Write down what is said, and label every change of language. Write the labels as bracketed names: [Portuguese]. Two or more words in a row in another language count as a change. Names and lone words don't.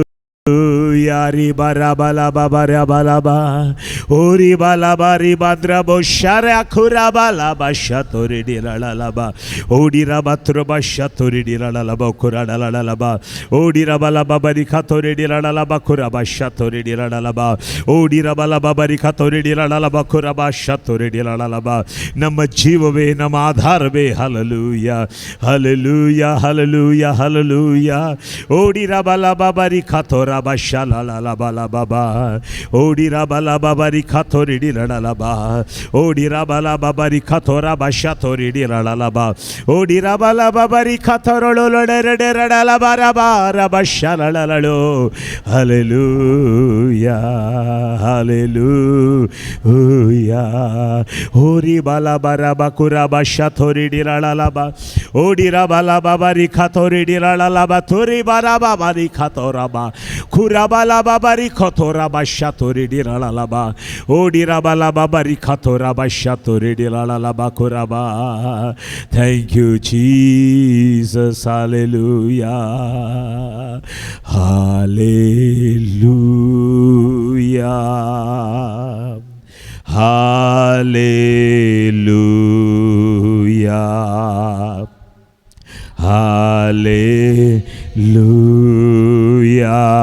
[Kannada] ಯಾರಿ ಬರ ಬಲ ಬರ ಬಲಬ ಓರಿ ಬಲ ಬರಿ ಭದ್ರ ಬೊಶರ ಖುರ ಬಲ ಬಶತುರಿಡಿ ರಳಲಬ ಓಡಿರ ಬತ್ರ ಬಶತುರಿಡಿ ರಳಲಬ ಖುರಡಲಲಬ ಓಡಿರ ಬಲ ಬರಿ ಖತುರಿಡಿ ರಳಲಬ ಖುರ ಬಶತುರಿಡಿ ರಳಲಬ ಓಡಿರ ಬಲ ಬರಿ ಖತುರಿಡಿ ರಳಲಬ ಖುರ ಬಶತುರಿಡಿ ರಳಲಬ. ನಮ್ಮ ಜೀವವೇ ನಮ್ಮ ಆಧಾರವೇ. ಹಲ್ಲೆಲೂಯಾ ಹಲ್ಲೆಲೂಯಾ ಹಲ್ಲೆಲೂಯಾ ಹಲ್ಲೆಲೂಯಾ. ಓಡಿರ ಬಲ ಬರಿ ಖತೋರ ಬಶಲಲಲಬಲಬ ಓಡಿರ ಬಲ ಬರಿ ಖತೋರಿಡಿ ರಳಲಬ ಓಡಿರ ಬಲ ಬರಿ ಖತೋರ ಬಶತೋರಿಡಿ ರಳಲಬ ಓಡಿರ ಬಲ ಬರಿ ಖತೊರೊಳೊಡೆರಡೆ ರಡಲಬ ರಬಾರ ಬಶಲಳಳು. ಹಲ್ಲೆಲೂಯಾ ಹಲ್ಲೆಲೂಯಾ. ಓರಿ ಬಲ ಬರ ಬಕುರ ಬಶತೋರಿಡಿ ರಳಲಬ ಓಡಿರ ಬಲ ಬರಿ ಖತೋರಿಡಿ ರಳಲಬ ತುರಿ ಬರ ಬರಿ ಖತೋರಬ ಖುರಬಲ ಬರಿ ಖತೋರ ಬಶತೋರಿಡಿ ರಳಲಬ ಓಡಿರ ಬಲ ಬರಿ ಖತೋರ ಬಶತೋರಿಡಿ ರಳಲಬ ಖುರಬ. [English] Thank you Jesus. [Kannada] ಹಲ್ಲೆಲೂಯಾ ಹಲ್ಲೆಲೂಯಾ ಹಲ್ಲೆಲೂಯಾ ಹಲ್ಲೆಲೂಯಾ